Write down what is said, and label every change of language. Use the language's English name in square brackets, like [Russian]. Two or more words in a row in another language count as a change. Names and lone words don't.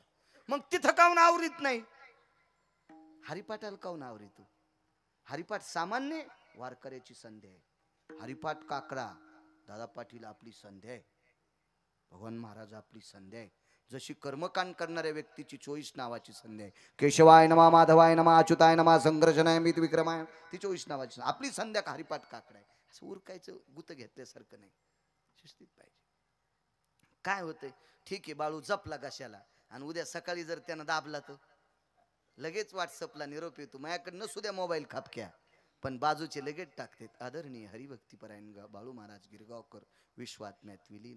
[Marathi] मग तिथं काऊन आवरीत नाही, हरिपाठाला काऊन आवरीतो. हरिपाठ सामान्य वारकऱ्याची संध्या आहे. हरिपाठ काकडा दादा पाटील आपली संध्या आहे, भगवान महाराज आपली संध्या आहे. जशी कर्मकांड करणाऱ्या व्यक्तीची 24 नावाची संध्या आहे. [Sanskrit] केशवाय नमा, माधवाय नमा, अच्युताय नमा, संघर्षणाय मित विक्रमाय, [Marathi] ती 24 नावाची आपली संध्या का हरिपाठ काकडा आहे. असं उरकायचं गुत घेतल्यासारखं नाही, शिस्तीत पाहिजे. काय होतंय, ठीक आहे बाळू जपला कशाला, आणि उद्या सकाळी जर त्यानं दाबला तर लगेच व्हॉट्सअपला निरोप येतो. माझ्याकडे नसू द्या मोबाईल खापक्या, पण बाजूचे लगेच टाकतात आदरणीय हरिभक्तीपरायण बाळू महाराज गिरगावकर विश्वात्म्यात विलीन.